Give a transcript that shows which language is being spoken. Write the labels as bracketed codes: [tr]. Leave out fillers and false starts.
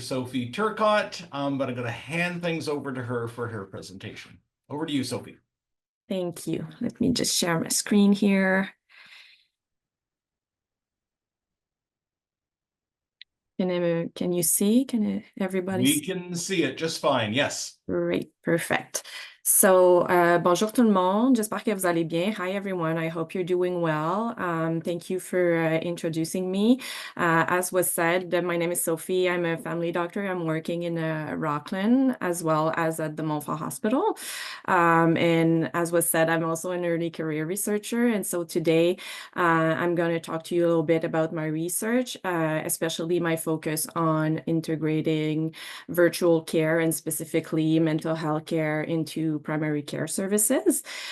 [en] Sophie Turcotte, but I'm going to hand things over to her for her presentation. Over to you, Sophie. Thank you. Let me just share my screen here. Can you see? Can everybody see? We can see it just fine, yes. Great, perfect. [fr] So, bonjour tout le monde. J'espère que vous allez bien. [en] Hi, everyone. I hope you're doing well. Thank you for introducing me. As was said, my name is Sophie. I'm a family doctor. I'm working in Rockland as well as at the Montfort Hospital. And as was said, I'm also an early career researcher. And so today, I'm going to talk to you a little bit about my research, especially my focus on integrating virtual care and specifically mental health care into primary care services.